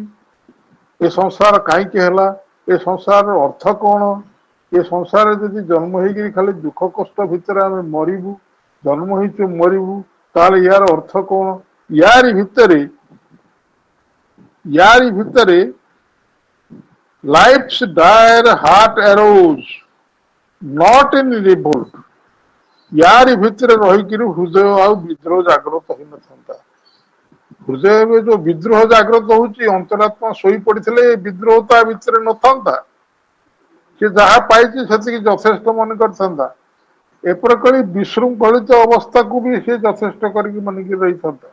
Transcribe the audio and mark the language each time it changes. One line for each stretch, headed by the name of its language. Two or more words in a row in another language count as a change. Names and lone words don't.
Odia: ଏ ସଂସାର କାହିଁକି ହେଲା? ଏ ସଂସାରର ଅର୍ଥ କଣ? ଏ ସଂସାରରେ ଯଦି ଜନ୍ମ ହେଇକିରି ଖାଲି ଦୁଃଖ କଷ୍ଟ ଭିତରେ ଆମେ ମରିବୁ, ଜନ୍ମ ହେଇଛୁ ମରିବୁ, ତାହେଲେ ୟାର ଅର୍ଥ କଣ? ୟାରି ଭିତରେ
English: life's dire heart arose not in revolt।
Odia: ୟାରି ଭିତରେ ରହିକିରି ହୃଦୟ ଆଉ ବିଦ୍ରୋହ ଜାଗ୍ରତ ହୋଇନଥାନ୍ତା। ହୃଦୟରେ ଯୋଉ ବିଦ୍ରୋହ ଜାଗ୍ରତ ହଉଛି, ଅନ୍ତରାତ୍ମା ଶୋଇ ପଡିଥିଲେ ବିଦ୍ରୋହ ତା ଭିତରେ ନଥାନ୍ତା, ସେ ଯାହା ପାଇଛି ସେତିକି ଯଥେଷ୍ଟ ମନେ କରିଥାନ୍ତା। ଏପରି ବିଶୃଙ୍ଖଳିତ ଅବସ୍ଥାକୁ ବି ସେ ଯଥେଷ୍ଟ କରିକି ମନେକି ରହିଥାନ୍ତା।